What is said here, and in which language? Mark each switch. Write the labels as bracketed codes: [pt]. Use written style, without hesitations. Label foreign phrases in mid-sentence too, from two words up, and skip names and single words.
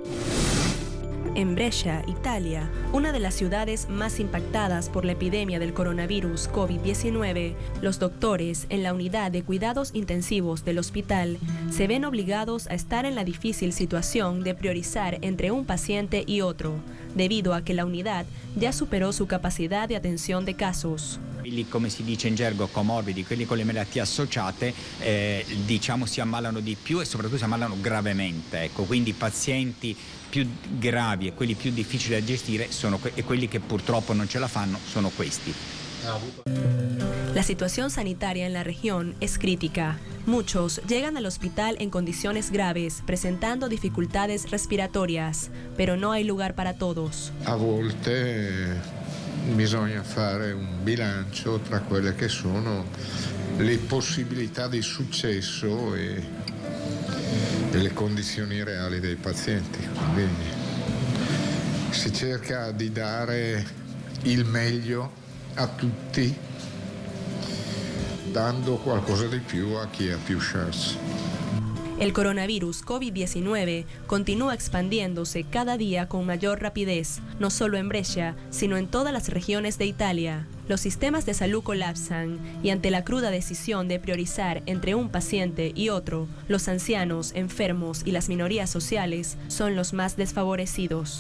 [es] En Brescia, Italia, una de las ciudades más impactadas por la epidemia del coronavirus COVID-19, los doctores en la unidad de cuidados intensivos del hospital se ven obligados a estar en la difícil situación de priorizar entre un paciente y otro, debido a que la unidad ya superó su capacidad de atención de casos. [it] Quelli, come si dice in gergo, comorbidi, quelli con le malattie associate, diciamo si ammalano di più e soprattutto si ammalano gravemente. Ecco, quindi i pazienti più gravi e quelli più difficili da gestire e quelli che purtroppo non ce la fanno sono questi. [es] La situación sanitaria en la región es crítica. Muchos llegan al hospital en condiciones graves, presentando dificultades respiratorias, pero no hay lugar para todos. [it] A volte bisogna fare un bilancio tra quelle che sono le possibilità di successo e le condizioni reali dei pazienti. Quindi si cerca di dare il meglio a tutti, dando qualcosa di più a chi ha più chance. [es] El coronavirus COVID-19 continúa expandiéndose cada día con mayor rapidez, no solo en Brescia, sino en todas las regiones de Italia. Los sistemas de salud colapsan y ante la cruda decisión de priorizar entre un paciente y otro, los ancianos, enfermos y las minorías sociales son los más desfavorecidos.